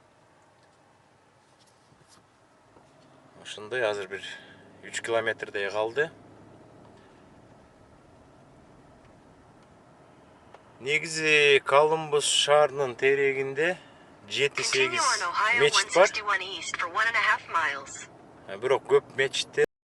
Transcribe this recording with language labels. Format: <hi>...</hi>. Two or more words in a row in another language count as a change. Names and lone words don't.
<ky>Ошондой азыр бир 3 километрдей калды. Негизи Колумбус шаарынын терегинде 7-8</ky> <en>Continue on Ohio</en> <ky>мечит бар.</ky> <en>161 east for 1.5 miles.</en> <ky>Бирок көп мечиттер</ky>